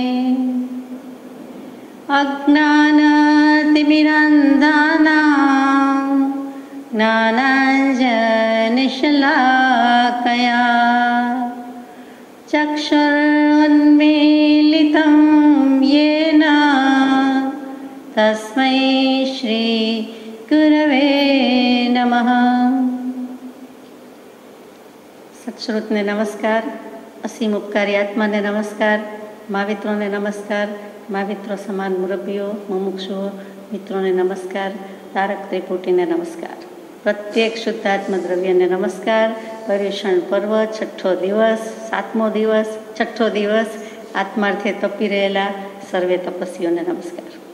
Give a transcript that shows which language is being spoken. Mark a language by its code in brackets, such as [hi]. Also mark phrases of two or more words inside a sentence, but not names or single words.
[sa] अज्ञानतिमिरान्धानां ज्ञानाञ्जनशलाकया चक्षुरुन्मीलितं येन तस्मै श्रीगुरवे नमः। [gu] સત્શ્રુતને નમસ્કાર, અસીમ ઉપકારી આત્માને નમસ્કાર, મહાવિત્રોને નમસ્કાર, महाविત્રો સમાન મુરબ્બીઓ, મુમુક્ષુઓ, મિત્રોને નમસ્કાર, તારક ત્રિપુટીને નમસ્કાર, પ્રત્યેક શુદ્ધાત્મ દ્રવ્યને નમસ્કાર. પર્યુષણ પર્વ છઠ્ઠો દિવસ, 7મો દિવસ, છઠ્ઠો દિવસ. આત્માર્થે તપી રહેલા સર્વે તપસ્વીઓને નમસ્કાર.